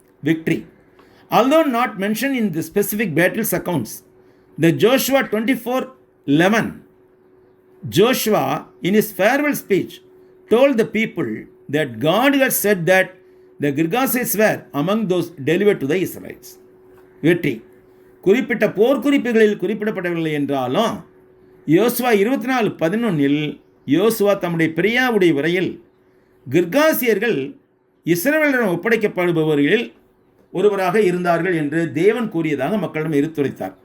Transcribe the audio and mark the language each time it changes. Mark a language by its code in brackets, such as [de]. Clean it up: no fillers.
[en] Victory. Although not mentioned in the specific battles accounts, the Joshua 24:11, Joshua in his farewell speech told the people that God had said that the Girgashites were among those delivered to the Israelites. [ta] வெற்றி. குறிப்பிட்ட போர்க்குறிப்புகளில் குறிப்பிடப்படவில்லை என்றாலும் யோசுவா 24:11 யோசுவா தம்முடைய பிரியாவுடைய உரையில் கிர்காசியர்கள் இஸ்ரவேலரிடம் ஒப்படைக்கப்படுபவர்களில் ஒருவராக இருந்தார்கள் என்று தேவன் கூறியதாக மக்களிடம் எடுத்துரைத்தார்.